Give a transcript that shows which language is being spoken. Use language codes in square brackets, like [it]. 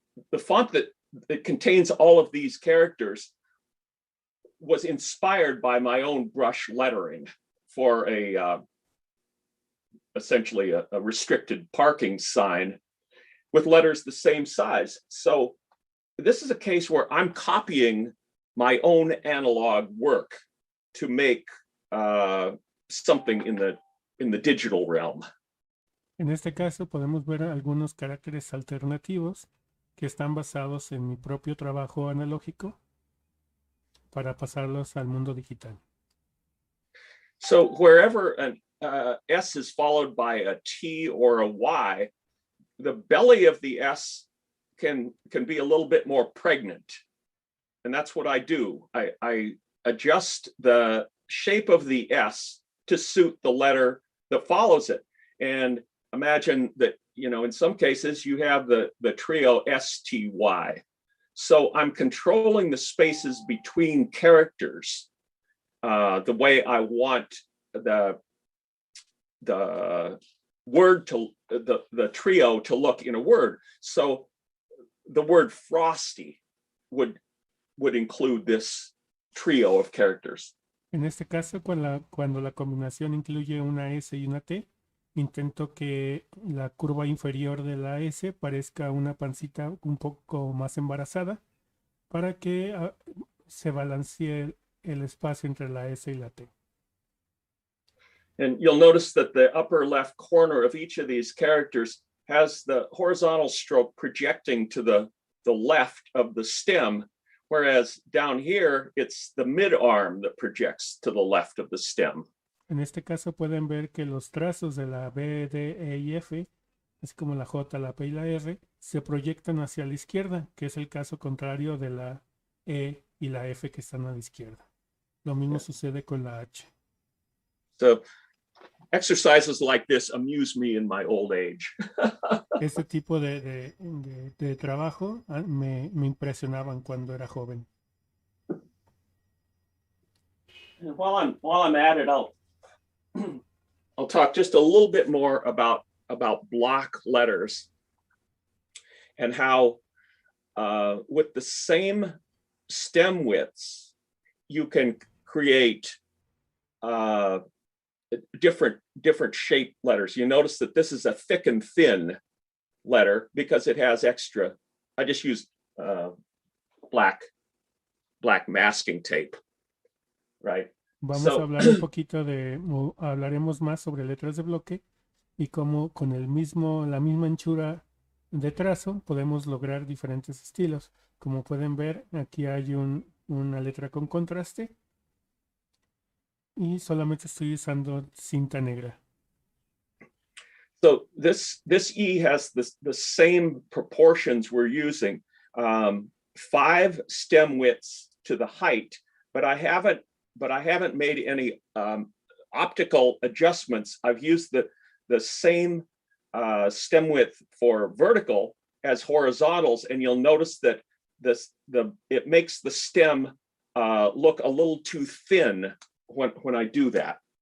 [en] the font that contains all of these characters was inspired by my own brush lettering for essentially a restricted parking sign with letters the same size. So this is a case where I'm copying my own analog work to make something in the digital realm. [es] En este caso podemos ver algunos caracteres alternativos que están basados en mi propio trabajo analógico para pasarlos al mundo digital. [en] So wherever an S is followed by a T or a Y, the belly of the S can be a little bit more pregnant. And that's what I do. I adjust the shape of the S to suit the letter that follows it. And imagine that, you know, in some cases you have the trio STY. So I'm controlling the spaces between characters the way I want the word to the trio to look in a word. So the word frosty would include this trio of characters. [es] En este caso, cuando la combinación incluye una S y una T, intento que la curva inferior de la S parezca una pancita un poco más embarazada para que se balancee el espacio entre la S y la T. [en] And you'll notice that the upper left corner of each of these characters has the horizontal stroke projecting to the left of the stem, whereas down here, it's the mid-arm that projects to the left of the stem. [es] En este caso pueden ver que los trazos de la B, D, E y F, así como la J, la P y la R, se proyectan hacia la izquierda, que es el caso contrario de la E y la F que están a la izquierda. Lo mismo sucede con la H. [en] So exercises like this amuse me in my old age. [es] Este tipo de trabajo me impresionaban cuando era joven. [en] And while I'm at it, I'll talk just a little bit more about block letters and how with the same stem widths, you can create different shaped letters. You notice that this is a thick and thin letter because it has extra. I just used black masking tape, right? [es] Vamos a hablar un poquito hablaremos más sobre letras de bloque y cómo con la misma anchura de trazo podemos lograr diferentes estilos. Como pueden ver, aquí hay una letra con contraste y solamente estoy usando cinta negra. [en] So this E has the same proportions we're using, 5 stem widths to the height, but I haven't made any optical adjustments. I've used the same stem width for vertical as horizontals, and you'll notice that it makes the stem look a little too thin when I do that.